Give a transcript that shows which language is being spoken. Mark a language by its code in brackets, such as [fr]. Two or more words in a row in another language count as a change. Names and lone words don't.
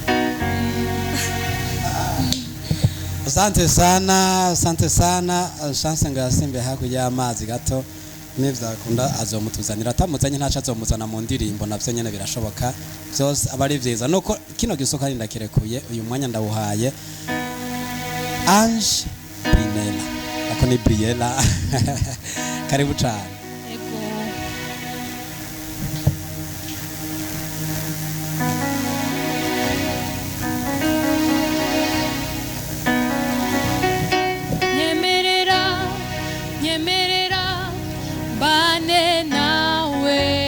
[sw] Asante sana [rn] chance ngasimbe hakurya y'amazi gato nivyakunda azomutuzanira atamuzanye ntaca azomuzana mu ndirimbo navyo nyene birashoboka byose abari vyiza nuko kino gisoka ndakirekuye uyu mwanya ndawuhaye Ange Brinella ako ni Briella karibu cyane. Ego. Nyemerera bane nawe.